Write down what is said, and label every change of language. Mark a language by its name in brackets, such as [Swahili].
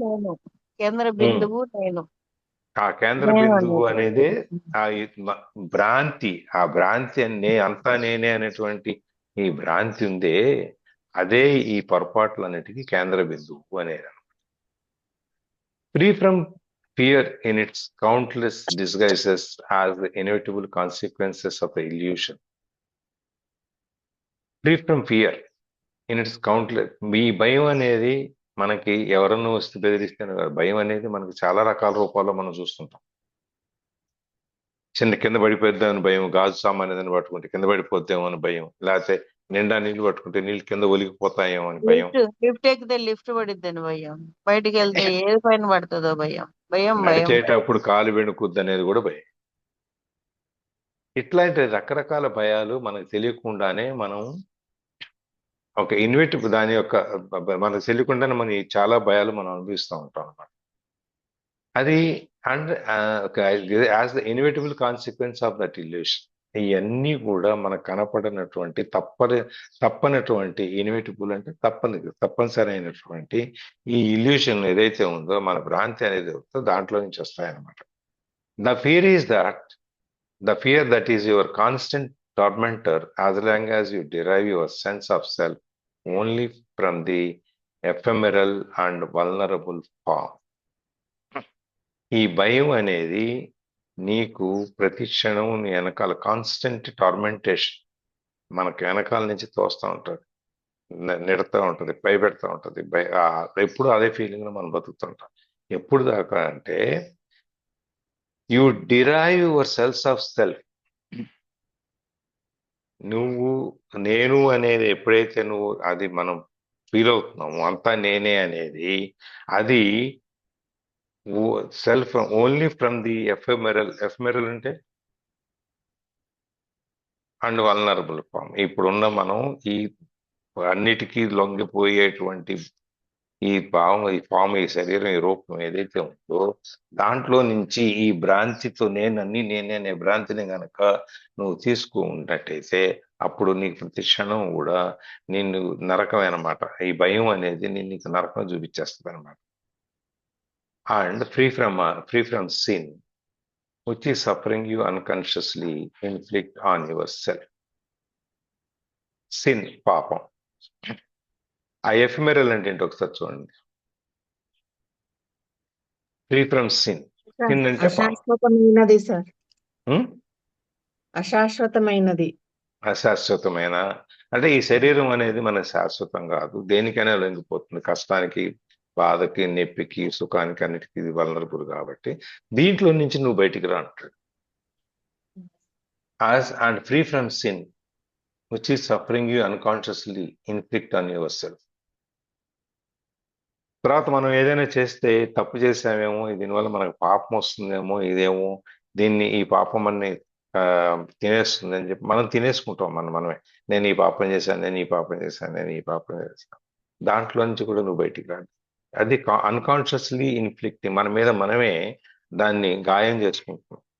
[Telugu] నేను, కేంద్ర బిందువు నేను. ఆ కేంద్ర నేను బిందువు అనేది. అనేది ఆ భ్రాంతి, ఆ భ్రాంతి అంతా నేనే అనేటువంటి ఈ భ్రాంతి ఉందే, అదే ఈ పొరపాట్లన్నిటికీ కేంద్ర బిందువు అనేది. [English] Free from fear in its countless disguises has the inevitable consequences of the illusion. Free from fear in its countless, [Telugu] మీ భయం అనేది మనకి ఎవరన్నా వస్తే బెదిరిస్తే భయం అనేది మనకి చాలా రకాల రూపాల్లో మనం చూస్తుంటాం. చిన్న కింద పడిపోద్దామని భయం, గాజు సామాన్ ఏదైనా పట్టుకుంటే కింద పడిపోద్దామో అని భయం, లేకపోతే నిండా నీళ్లు పట్టుకుంటే నీళ్ళు కింద ఒలిగిపోతాయేమో అని భయం. లిఫ్ట్ ఎక్కితే లిఫ్ట్ పడిద్దని భయం, బయటికి వెళ్తే ఏది పైన పడుతుందో భయం. భయం భయం నడిచేటప్పుడు కాలు వెనుకుద్ది అనేది కూడా భయం. ఇట్లాంటి రకరకాల భయాలు మనకు తెలియకుండానే మనం ఒక ఇన్వెటివ్ దాని యొక్క మనకు తెలియకుండానే మన చాలా భయాలు మనం అనుభవిస్తూ ఉంటాం అన్నమాట. [English] అది and as the inevitable consequence of that illusion. [Telugu] ఇవన్నీ కూడా మనకు కనపడినటువంటి తప్పనటువంటి ఇన్విటబుల్ అంటే తప్పనిసరి అయినటువంటి ఈ ఇల్యూషన్ ఏదైతే ఉందో, మన భ్రాంతి అనేది ఉందో, దాంట్లో నుంచి వస్తాయన్నమాట. [English] The fear is that the fear that is your constant tormentor as long as you derive your sense of self only from the ephemeral and vulnerable form. [Telugu] ఈ భయం అనేది నీకు ప్రతి క్షణం నీ వెనకాల [English] constant tormentation, [Telugu] మనకు వెనకాల నుంచి తోస్తూ ఉంటుంది, నెడుతూ ఉంటుంది, భయపెడతా ఉంటుంది. ఎప్పుడు అదే ఫీలింగ్ లో మనం బతుకుతుంటాం. ఎప్పుడు దాకా అంటే [English] You derive your sense of self. [Telugu] నువ్వు నేను అనేది ఎప్పుడైతే నువ్వు అది మనం ఫీల్ అవుతున్నాము అంతా నేనే అనేది, అది [English] self only from the ephemeral [Telugu] అంటే [English] And vulnerable form. [Telugu] ఇప్పుడున్న మనం ఈ అన్నిటికీ లొంగిపోయేటువంటి ఈ ఫామ్, ఈ శరీరం, ఈ రూపం ఏదైతే ఉందో, దాంట్లో నుంచి ఈ భ్రాంతితో నేనే అనే భ్రాంతిని గనక నువ్వు తీసుకున్నట్టయితే అప్పుడు నీకు ప్రతి క్షణం కూడా నిన్ను నరకం అనమాట. ఈ భయం అనేది నీకు నరకం చూపించేస్తుంది అనమాట. [English] And free from sin which is suffering you unconsciously inflict on yourself. [Telugu] Sin, పాపం. ఆ ఎఫిమెరల్ అంటే ఏంటి ఒకసారి చూడండి. [English] Free from sin. Sin అంటే [Telugu] అశాశ్వతమైనది సార్, అశాశ్వతమైనది. అశాశ్వతమైన అంటే ఈ శరీరం అనేది మన శాశ్వతం కాదు, దేనికైనా లొంగిపోతుంది. కష్టానికి, బాధకి, నొప్పికి, సుఖానికి, అన్నిటికీ ఇది వల్నరబుల్. కాబట్టి దీంట్లో నుంచి నువ్వు బయటికి రా అంటాడు. [English] And free from sin which is suffering you unconsciously inflict on yourself. [Telugu] తర్వాత మనం ఏదైనా చేస్తే తప్పు చేసామేమో, దీనివల్ల మనకు పాపం వస్తుందేమో, ఇదేమో ఈ పాపం అన్ని తినేస్తుంది అని చెప్పి మనం తినేసుకుంటాం. మనమే నేను ఈ పాపం చేశాను, నేను ఈ పాపం చేశాను. దాంట్లో నుంచి కూడా నువ్వు బయటికి రాదు. అది [English] unconsciously inflicting, [Telugu] మన మీద మనమే దాన్ని గాయం చేసుకుంటున్నాం.